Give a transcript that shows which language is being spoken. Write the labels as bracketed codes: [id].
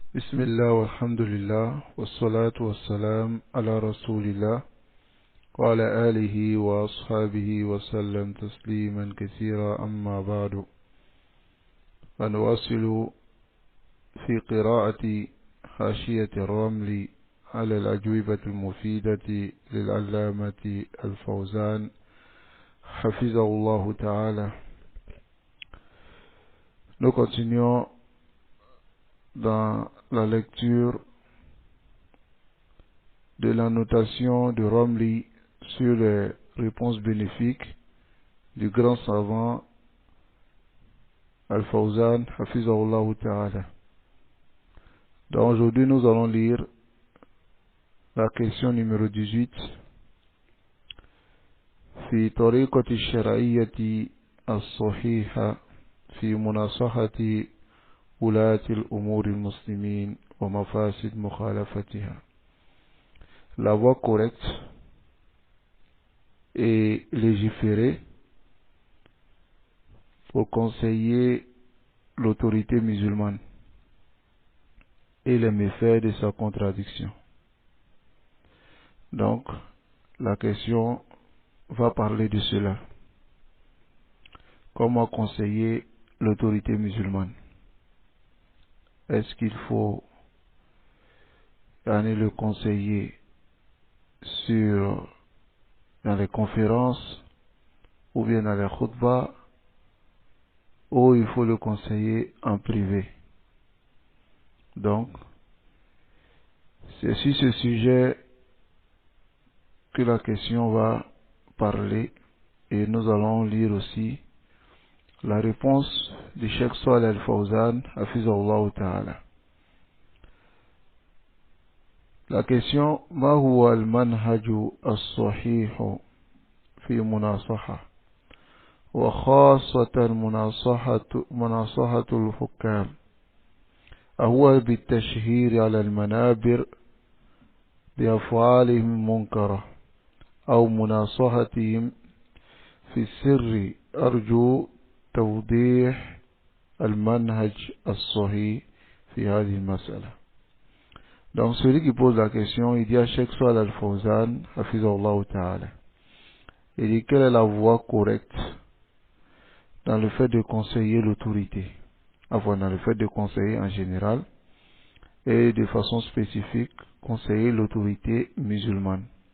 [ar] بسم الله والحمد لله والصلاة والسلام على رسول الله وعلى آله وأصحابه وسلم تسليما كثيرا أما بعد. فنواصل في قراءة حاشية الرمل على الأجوبة المفيدة للعلامة الفوزان حفظه الله تعالى. [fr] Nous continuons dans la lecture de la notation de Romli sur les réponses bénéfiques du grand savant Al-Fawzan Hafizahullah Ta'ala. Donc aujourd'hui nous allons lire la question numéro 18. [ar] في طريقة الشرعية الصحيحة في مناصحة ولاة الأمور المسلمين ومفاسد مخالفتها. [fr] La voie correcte et légiférer pour conseiller l'autorité musulmane et les méfaits de sa contradiction. Donc, la question va parler de cela. Comment conseiller l'autorité musulmane? Est-ce qu'il faut aller le conseiller dans les conférences ou bien dans les khutbahs, ou il faut le conseiller en privé? Donc, c'est sur ce sujet que la question va parler, et nous allons lire aussi la réponse du Cheikh Salih Al-Fawzan Hafizahullah Ta'ala. La question: [ar] ما هو المنهج الصحيح في مناصحة وخاصة مناصحة الحكام؟ أهو بالتشهير على المنابر بأفعالهم المنكرة أو مناصحتهم في السر؟ أرجو توضيح المنهج الصحيح في هذه المسألة. [fr] Donc celui qui pose la question, il dit à Cheikh Salih Al-Fawzan Hafizahullah Ta'ala, il dit: quelle est la voie correcte dans le fait de conseiller l'autorité, enfin dans le fait de conseiller en général et de façon spécifique conseiller l'autorité musulmane?